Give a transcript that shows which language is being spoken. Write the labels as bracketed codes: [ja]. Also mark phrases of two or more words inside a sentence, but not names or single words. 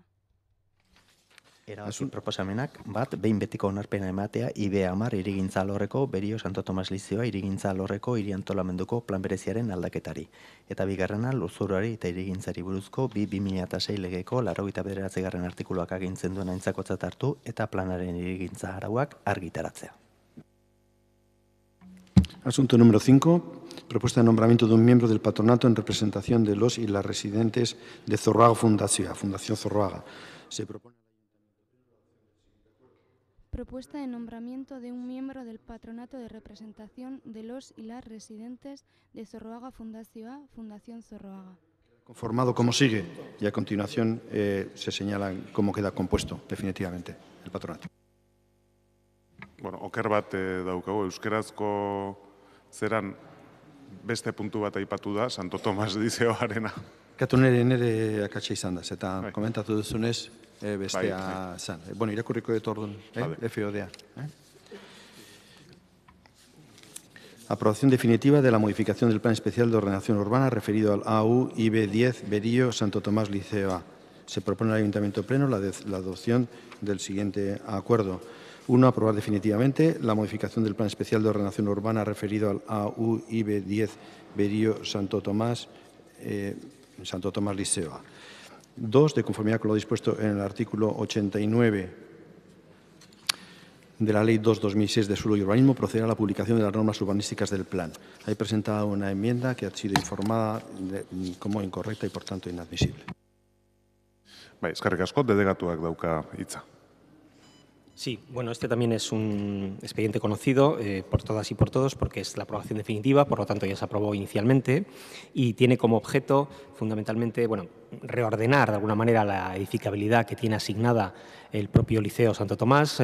[eu] Erabaki proposamenak bat, behin betiko onarpena ematea IB10 hirigintza alorreko Berio Santo Tomas Lizioa hirigintza alorreko hiri antolamenduko plan bereziaren aldaketari. Eta bigarrena, lurzoruari eta hirigintzari buruzko 2006 legeko 89. artikuluak agintzen duen aintzakotzat hartu eta planaren hirigintza arauak argitaratzea. [es] Asunto número 5. Propuesta de nombramiento de un miembro del patronato en representación de los y las residentes de Zorroaga Fundación Zorroaga. Se propone Propuesta de nombramiento de un miembro del patronato de representación de los y las residentes de Zorroaga Fundación Zorroaga. Conformado como sigue y a continuación se señala cómo queda compuesto definitivamente el patronato. [eu] Bueno, oker bat daukagu, euskerazko zeran beste puntu bat aipatu da, Santo Tomas Lizeoarena. Katu nire akatsa izan da, eta komentatu duzunez bestea zan. Bueno, irakurriko dut orduan, FODA. [es] Aprobación definitiva de la modificación del Plan Especial de Ordenación Urbana referido al AU IB10 Berio Santo Tomás Liceo A. Se propone al Ayuntamiento Pleno la adopción del siguiente acuerdo. 1. Aprobar definitivamente la modificación del Plan Especial de Ordenación Urbana referido al AU IB10 Berio Santo Tomás Liceo A. 2. De conformidad con lo dispuesto en el artículo 89 de la Ley 2/2006 de Suelo y Urbanismo, proceder a la publicación de las normas urbanísticas del plan. Hay presentada una enmienda que ha sido informada como incorrecta y, por tanto, inadmisible. [eu] Bai, eskerrik asko, delegatuak dauka hitza. [es] Sí, bueno, este también es un expediente conocido por todas y por todos porque es la aprobación definitiva, por lo tanto ya se aprobó inicialmente y tiene como objeto fundamentalmente, bueno, reordenar de alguna manera la edificabilidad que tiene asignada el propio Liceo Santo Tomás.